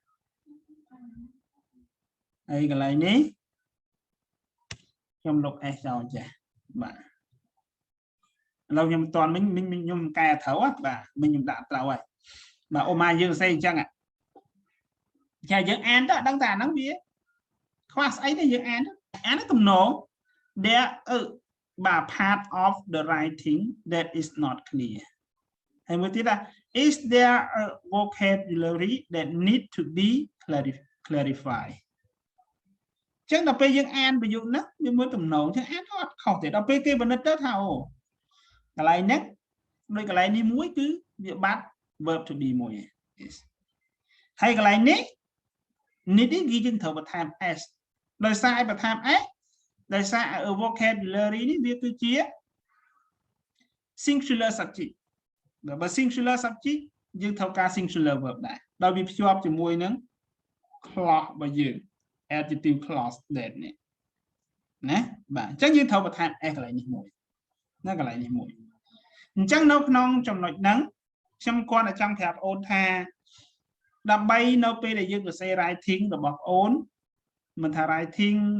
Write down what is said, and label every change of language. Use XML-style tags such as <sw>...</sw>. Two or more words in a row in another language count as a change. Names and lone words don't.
<km>ហើយកន្លែងនេះខ្ញុំលុប s ចោលចេះបាទឥឡូវខ្ញុំមិនតាន់ខ្ញុំកែត្រូវបាទខ្ញុំដាក់ត្រូវហើយបាទអូម៉ាយើងសរសេរអញ្ចឹងចាយើងអានទៅអត់ដឹងថាអាហ្នឹងវាខ្វះស្អីទេយើងអានទៅទំនង thereបាទ</km> <en>part of the writing that is not clear</en> <km>ហើយមួយទៀតថា</km> <en>is there a vocabulary that need to be clarified</en> <km>ចឹងដល់ពេលយើងអានប្រយោគហ្នឹងវាមើលទំនងចឹងអានអត់ខុសទេដល់ពេលគេពិនិត្យទៅថាអូកន្លែងហ្នឹងដូចកន្លែងនេះមួយគឺវាបាត់</km> <en>verb to be</en> <km>មួយហើយកន្លែងនេះនេះគេយើង ត្រូវបន្ថែម s ដោយសារឲ្យបន្ថែម s ដោយសារ vocabulary នេះវាគឺជា</km> <en>singular subject</en> <km>បើ</km> <en>singular subject</en> <km>យើងត្រូវការ</km> <en>singular verb</en> <km>ដែរដោយវាភ្ជាប់ជាមួយនឹង clause របស់យើង adjective</km> <en>clause that</en> <km>នេះណាបាទអញ្ចឹងយើងត្រូវបន្ថែម s កន្លែងនេះមួយណាកន្លែងនេះមួយអញ្ចឹងនៅក្នុងចំណុចហ្នឹងខ្ញុំ គាត់តែចង់ប្រាប់បងអូនថាដើម្បីនៅពេលដែលយើងសរសេរ writing របស់បងអូនមិនថា writing នៅ</km>